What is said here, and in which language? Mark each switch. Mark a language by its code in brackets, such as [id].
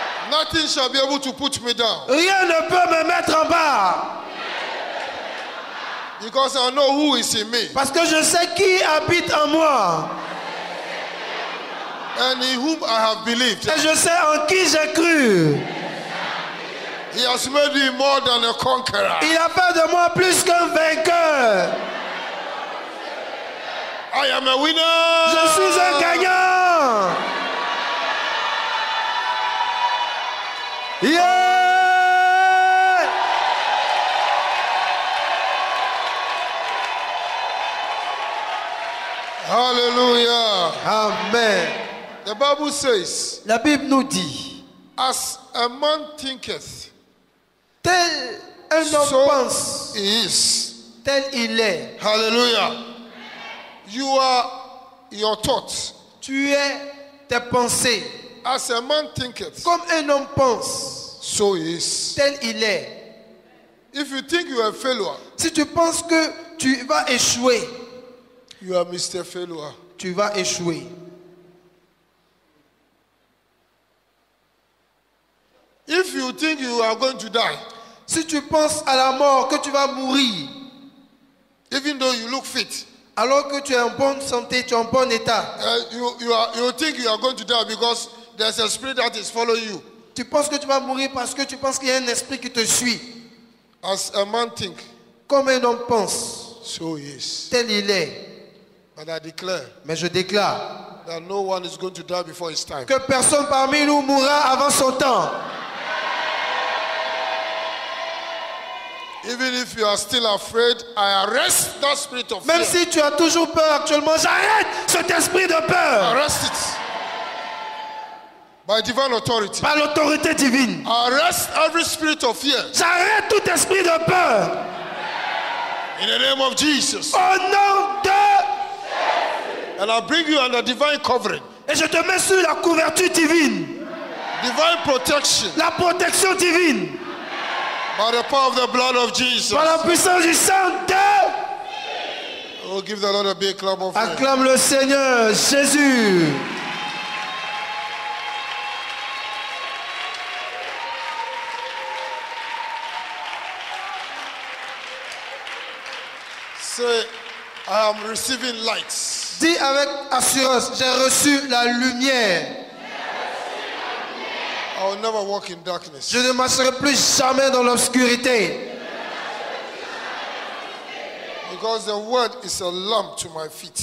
[en] Nothing shall be able to put me down. [fr] Rien ne peut me mettre en bas. [en] Because I know who is in me. [fr] Parce que je sais qui habite en moi. [en] And in whom I have believed. [fr] Et je sais en qui j'ai cru. [en] He has made me more than a conqueror. [fr] Il a fait de moi plus qu'un vainqueur. [en] I am a winner. [fr] Je suis un gagnant. [en] Yeah! Hallelujah. Amen. The Bible says, [fr] La Bible nous dit, [en] as a man thinketh, [fr] tel un homme [en] so [fr] pense, [en] he is. [fr] tel il est. [en] Hallelujah. You are your thoughts. [fr] Tu es tes pensées. [en] As a man thinketh, [fr] Comme un homme pense, [en] so he is. [fr] tel il est. [en] If you think you are a failure, [fr] Si tu penses que tu vas échouer, [en] you are Mr. Failure. [fr] tu vas échouer. [en] If you think you are going to die, [fr] Si tu penses à la mort, que tu vas mourir, [en] even though you look fit, [fr] alors que tu es en bonne santé, tu es en bon état, [en] you think you are going to die because there's a spirit that is following you. [fr] tu penses que tu vas mourir parce que tu penses qu'il y a un esprit qui te suit. [en] As a man think, [fr] Comme un homme pense, [en] so he is. [fr] tel il est. [en] And I declare [fr] Mais je déclare [en] that no one is going to die before his time. [fr] que personne parmi nous mourra avant son temps. [en] Even if you are still afraid, I arrest that spirit of [fr] Même [en] fear. [fr] si tu as toujours peur actuellement, j'arrête cet esprit de peur [en] Arrest it by divine authority. [fr] par l'autorité divine. [en] Arrest every spirit of fear [fr] J'arrête tout esprit de peur [en] in the name of Jesus. [fr] au nom de... [en] And I bring you under divine covering. [fr] Et je te mets sur la couverture divine. [en] Divine protection. [fr] La protection divine. [en] By the power of the blood of Jesus. [fr] Par la puissance du sang de... [en] Oh, give the Lord a big clap of praise. [fr] Acclame le Seigneur Jésus. [en] Say, I am receiving lights. [fr] Dis avec assurance, j'ai reçu la lumière. [en] I will never walk in darkness. [fr] Je ne marcherai plus jamais dans l'obscurité. [en] Because the word is a lamp to my feet.